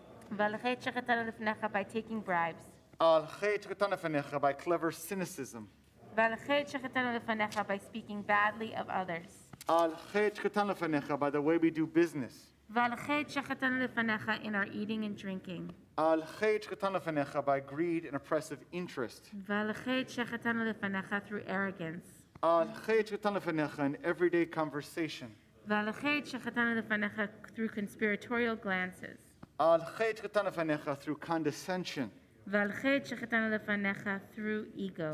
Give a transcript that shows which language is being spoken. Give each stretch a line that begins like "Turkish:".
Hebrew: ועל חטא שחטאנו לפניך
English: by taking bribes.
Hebrew: Al chet shetchatanu lefanecha
English: by clever cynicism.
Hebrew: ועל חטא שחטאנו לפניך
English: by speaking badly of others.
Hebrew: Al chet shetchatanu lefanecha
English: by the way we do business.
Hebrew: ועל חטא שחטאנו לפניך
English: in our eating and drinking.
Hebrew: Al chet shetchatanu lefanecha
English: by greed and oppressive interest.
Hebrew: ועל חטא שחטאנו לפניך
English: through arrogance.
Hebrew: Al chet shetchatanu lefanecha
English: in everyday conversation.
Hebrew: ועל חטא שחטאנו לפניך
English: through conspiratorial glances.
Hebrew: Al chet shetchatanu lefanecha
English: through condescension.
Hebrew: ועל חטא שחטאנו לפניך
English: through ego.